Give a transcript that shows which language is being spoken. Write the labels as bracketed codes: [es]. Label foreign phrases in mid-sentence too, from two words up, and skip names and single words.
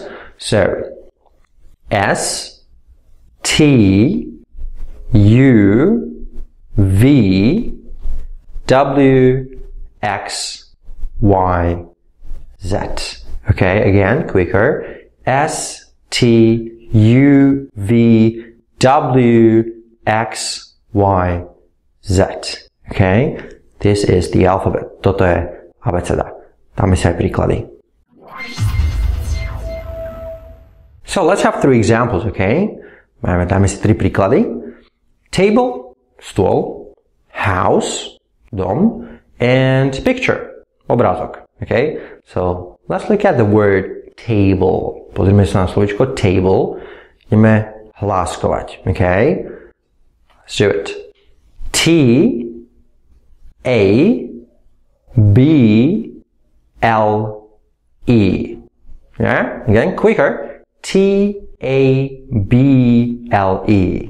[en] So, S, T, U, V, W, X, Y, Z. Okay, again, quicker. S, T, U, V, W, X, Y, Z. Okay? This is the alphabet. [sk] Toto je abeceda. Dáme si aj príklady. [en] So let's have 3 examples, okay? [sk] Dáme si 3 príklady. Table, stôl, [en] house, dom, and picture, obrázok, okay? So let's look at the word table. [sk] Pozrime sa na slovíčko table. Ideme hláskovať, [en] okay? Let's do it. T, A, B, L, E. Yeah? Again, quicker. T, A, B, L, E.